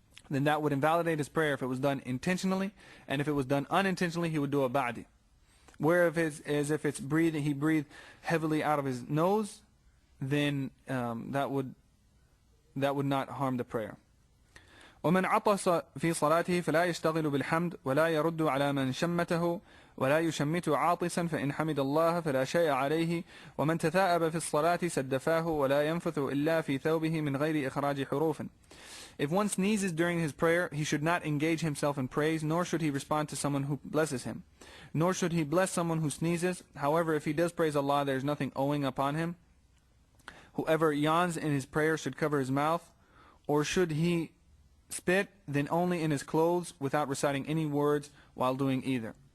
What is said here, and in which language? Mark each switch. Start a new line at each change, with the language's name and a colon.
English: Then that would invalidate his prayer if it was done intentionally, and if it was done unintentionally, he would do a ba'di. Whereas if it's breathing, he breathed heavily out of his nose, then that would not harm the prayer.
Arabic: ومن عطس في صلاته فلا يشتغل بالحمد ولا يرد على من شمته ولا يشمت عاطسا فإن حمد الله فلا شيء عليه ومن تثاءب في الصلاة سدفاه ولا ينفث إلا في ثوبه من غير إخراج حروف.
English: If one sneezes during his prayer, he should not engage himself in praise, nor should he respond to someone who blesses him, nor should he bless someone who sneezes. However, if he does praise Allah, there is nothing owing upon him. Whoever yawns in his prayer should cover his mouth, or should he spit, then only in his clothes without reciting any words while doing either.